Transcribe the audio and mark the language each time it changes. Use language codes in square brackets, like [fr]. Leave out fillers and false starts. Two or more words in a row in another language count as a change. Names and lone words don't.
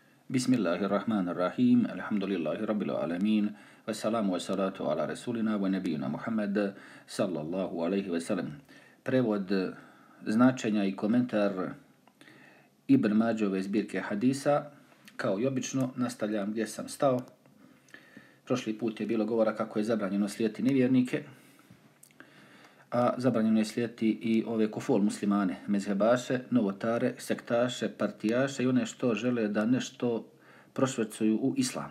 [ar] بسم الله الرحمن الرحيم. الحمد لله رب العالمين. والسلام والصلاة على رسولنا ونبينا محمد صلى الله عليه وسلم. [bs] Prevod značenja i komentar Ibn Mađove zbirke hadisa. Kao i obično nastavljam gdje sam stao. Prošli put je bilo govora kako je zabranjeno slijediti nevjernike, a zabranjeno je slijediti i ove kufol muslimane, mezhebaše, novotare, sektaše, partijaše i one što žele da nešto prošvercuju u islam.